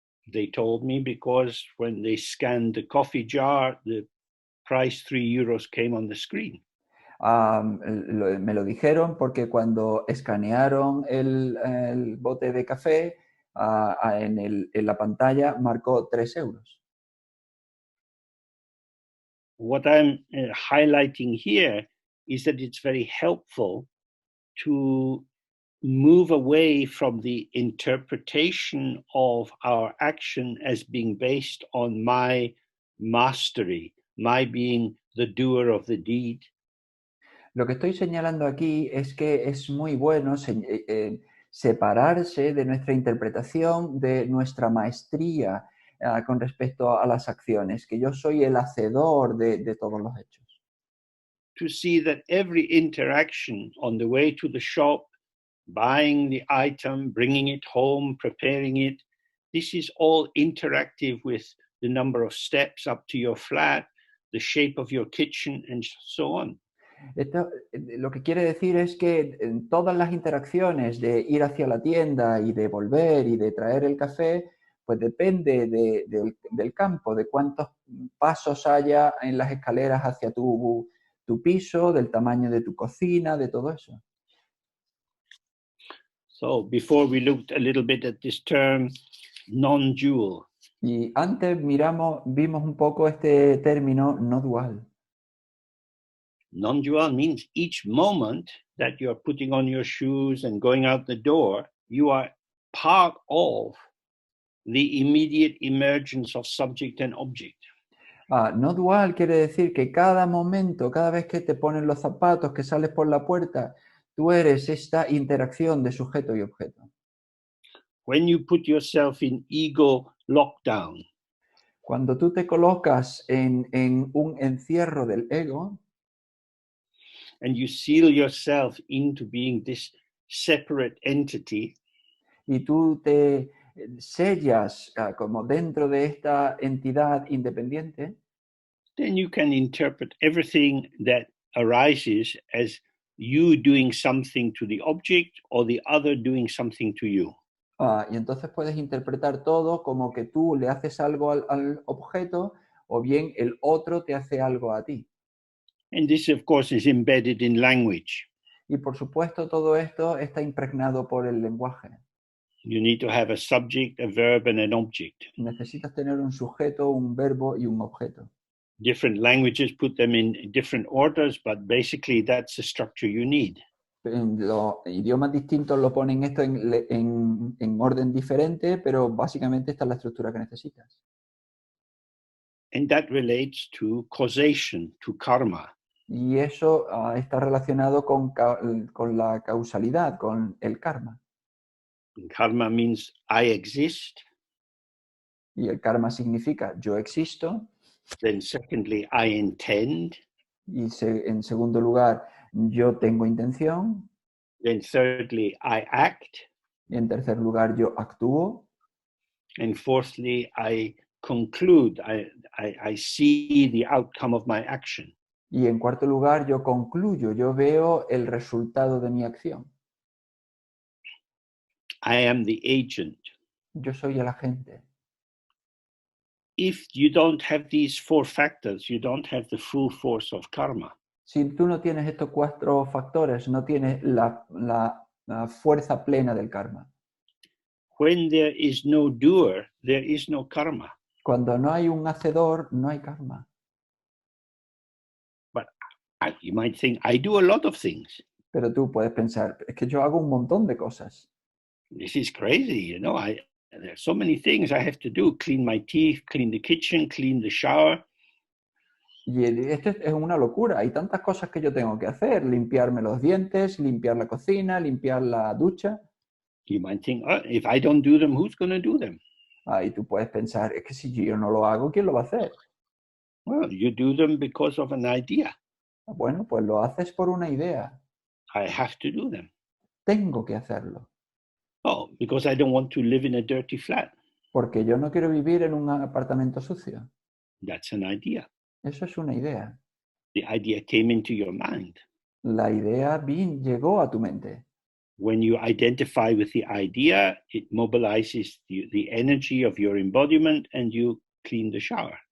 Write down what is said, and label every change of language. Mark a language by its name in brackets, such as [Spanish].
[English] They told me because when they scanned the coffee jar, the price 3 euros came on the screen. [Spanish] Me lo dijeron porque cuando escanearon el bote de café, en la pantalla marcó 3 euros. [English] What I'm highlighting here is that it's very helpful to move away from the interpretation of our action as being based on my mastery, my being the doer of the deed. [Spanish] Lo que estoy señalando aquí es que es muy bueno separarse de nuestra interpretación, de nuestra maestría con respecto a las acciones, que yo soy el hacedor de todos los hechos. [English] To see that every interaction on the way to the shop, buying the item, bringing it home, preparing it, this is all interactive with the number of steps up to your flat, the shape of your kitchen, and so on. [Spanish] Esto, lo que quiere decir es que en todas las interacciones de ir hacia la tienda y de volver y de traer el café, pues depende del campo, de cuántos pasos haya en las escaleras hacia tu piso, del tamaño de tu cocina, de todo eso. [English] So before we looked a little bit at this term, non-dual. [Spanish] Y antes vimos un poco este término no dual. [English] Non-dual means each moment that you are putting on your shoes and going out the door, you are part of the immediate emergence of subject and object. [Spanish] No dual quiere decir que cada momento, cada vez que te pones los zapatos, que sales por la puerta, tú eres esta interacción de sujeto y objeto. [English] When you put yourself in ego lockdown, [Spanish] Cuando tú te colocas en un encierro del ego [English] and you seal yourself into being this separate entity, [Spanish] y tú te sellas como dentro de esta entidad independiente, [English] then you can interpret everything that arises as you doing something to the object or the other doing something to you. [Spanish] y entonces puedes interpretar todo como que tú le haces algo al objeto o bien el otro te hace algo a ti. [English] And this, of course, is embedded in language. [Spanish] Y por supuesto todo esto está impregnado por el lenguaje. [English] You need to have a subject, a verb, and an object. [Spanish] Necesitas tener un sujeto, un verbo y un objeto. [English] Different languages put them in different orders, but basically that's the structure you need. [Spanish] Los idiomas distintos lo ponen esto en orden diferente, pero básicamente esta es la estructura que necesitas. [English] And that relates to causation, to karma. [Spanish] Y eso está relacionado con la causalidad, con el karma. [English] And karma means I exist. [Spanish] Y el karma significa yo existo. [English] Then secondly, I intend. [Spanish] Y en segundo lugar, yo tengo intención. [English] Then thirdly, I act. [Spanish] Y en tercer lugar, yo actúo. [English] And fourthly, I conclude. I see the outcome of my action. [Spanish] Y en cuarto lugar, yo concluyo, yo veo el resultado de mi acción. [English] I am the agent. [Spanish] Yo soy el agente. [English] If you don't have these four factors, you don't have the full force of karma. [Spanish] Si tú no tienes estos cuatro factores, no tienes la fuerza plena del karma. [English] When there is no doer, there is no karma. [Spanish] Cuando no hay un hacedor, no hay karma. [English] But you might think, I do a lot of things. [Spanish] Pero tú puedes pensar, es que yo hago un montón de cosas. [English] This is crazy, you know. There's so many things I have to do. Clean my teeth, clean the kitchen, clean the shower. [Spanish] Y esto es una locura. Hay tantas cosas que yo tengo que hacer. Limpiarme los dientes, limpiar la cocina, limpiar la ducha. [English] You might think, oh, if I don't do them, who's going to do them? [Spanish] Y tú puedes pensar, es que si yo no lo hago, ¿quién lo va a hacer? [English] Well, you do them because of an idea. [Spanish] Bueno, pues lo haces por una idea. [English] I have to do them. [Spanish] Tengo que hacerlo. [English] Oh, because I don't want to live in a dirty flat. [Spanish] Porque yo no quiero vivir en un apartamento sucio. [English] That's an idea. [Spanish] Eso es una idea. [English] The idea came into your mind. [Spanish] La idea llegó a tu mente. [English] When you identify with the idea, it mobilizes the energy of your embodiment and you clean the shower.